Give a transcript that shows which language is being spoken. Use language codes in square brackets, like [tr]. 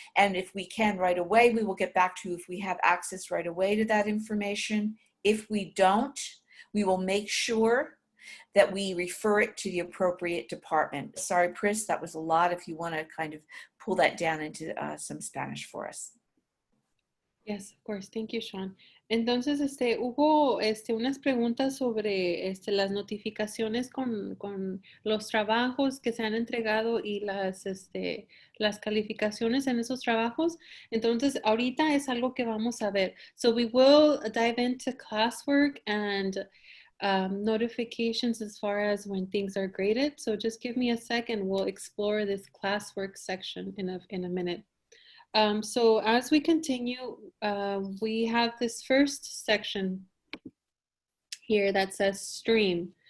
[en] And if we can right away, we will get back to you if we have access right away to that information. If we don't, we will make sure that we refer it to the appropriate department. Sorry, Pris, that was a lot. If you want to kind of pull that down into some Spanish for us. Yes, of course. Thank you, Sean. [es] Entonces, hubo unas preguntas sobre las notificaciones con los trabajos que se han entregado y las calificaciones en esos trabajos. Entonces, ahorita es algo que vamos a ver. [en] So we will dive into classwork and notifications as far as when things are graded. So just give me a second. We'll explore this classwork section in a minute. So as we continue, we have this first section here that says stream.